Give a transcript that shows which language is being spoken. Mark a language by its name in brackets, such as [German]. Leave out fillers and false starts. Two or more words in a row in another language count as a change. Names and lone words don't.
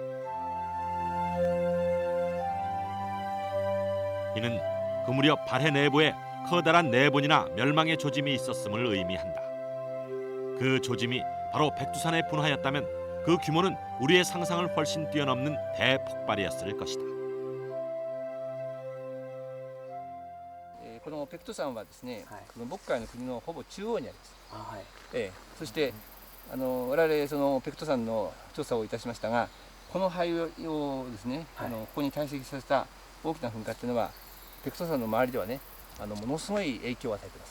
[Korean] 이는 그 무렵 발해 내부에 커다란 내분이나 멸망의 조짐이 있었음을 의미한다. 그 조짐이 바로 백두산의 분화였다면 그 규모는 우리의 상상을 훨씬 뛰어넘는 대폭발이었을 것이다. [Japanese] このペクト山はですね、はいこの渤海の国のほぼ中央にあります。あ、はい。そして我々そのペクト山の調査をいたしましたが、この灰をですね、はいここに堆積させた大きな噴火っていうのはペクト山の周りではね、ものすごい影響を与えています。